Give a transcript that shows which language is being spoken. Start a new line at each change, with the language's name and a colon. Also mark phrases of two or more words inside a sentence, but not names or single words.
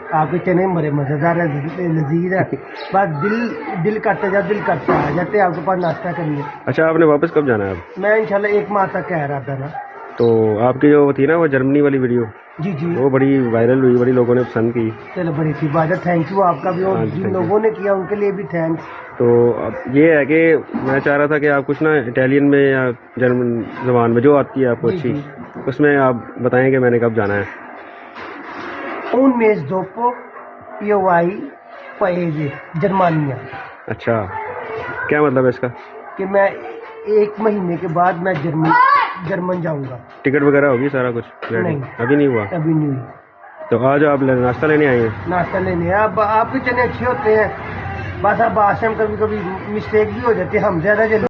Urdu: آپ کے چنے بڑے مزیدار ہے, لذیذ ہے. بس دل کرتے جا, دل کرتا ہے جاتے آپ کے پاس ناشتہ کرنے. اچھا آپ نے واپس کب جانا ہے اب؟ میں انشاءاللہ 1 ماہ تک کہہ رہا تھا نا. تو آپ کی جو تھی نا وہ جرمنی والی ویڈیو, جی جی, وہ بڑی وائرل ہوئی, بڑی لوگوں نے پسند کی. چلو بڑی سی بات ہے,
English: thank you
Urdu: آپ کا بھی, اور ہاں جی, جن
English: thank you.
Urdu: لوگوں نے کیا ان کے لیے بھی تھینکس. تو اب یہ ہے کہ میں چاہ رہا تھا کہ آپ کچھ نا اٹیلین میں یا جرمن زبان میں جو آتی ہے آپ کو جی اچھی, جی. اس میں آپ بتائیں کہ میں نے کب جانا ہے.
Italian: Un mes dopo io vai paese جرمانیہ.
Urdu: اچھا کیا مطلب ہے اس کا؟ کہ میں 1 مہینے کے بعد میں جرمن جاؤں گا. ٹکٹ وغیرہ ہوگی سارا کچھ ریڈی؟ نہیں. ابھی نہیں ہوا. ابھی نہیں ہوئی. تو آج آپ ناشتہ لینے آئے ہیں؟ ناشتہ لینے اب آپ کے چنے اچھے ہوتے ہیں, بس اب آشم کبھی کبھی مسٹیک بھی ہو جاتی ہے, ہم زیادہ جلدی